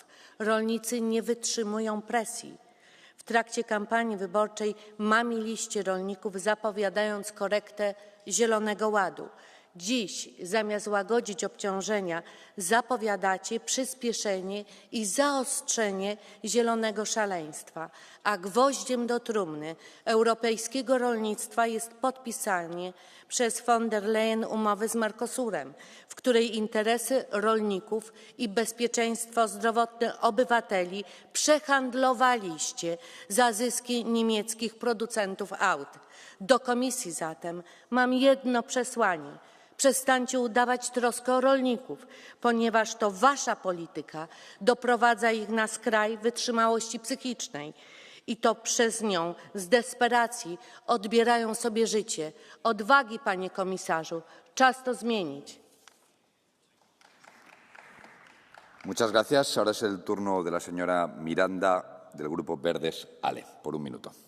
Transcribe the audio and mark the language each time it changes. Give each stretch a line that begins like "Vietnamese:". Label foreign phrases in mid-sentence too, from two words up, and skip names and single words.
Polish: Rolnicy nie wytrzymują presji. W trakcie kampanii wyborczej mamiliście rolników, zapowiadając korektę Zielonego Ładu. Dziś, zamiast łagodzić obciążenia, zapowiadacie przyspieszenie i zaostrzenie zielonego szaleństwa, a gwoździem do trumny europejskiego rolnictwa jest podpisanie przez von der Leyen umowy z Mercosurem, w której interesy rolników i bezpieczeństwo zdrowotne obywateli przehandlowaliście za zyski niemieckich producentów aut. Do Komisji zatem mam jedno przesłanie. Przestańcie udawać troskę o rolników, ponieważ to wasza polityka doprowadza ich na skraj wytrzymałości psychicznej i to przez nią z desperacji odbierają sobie życie. Odwagi, panie komisarzu, czas to zmienić.
Spanish: Muchas gracias. Ahora es el turno de la señora Miranda del Grupo Verdes ALE, por un minuto.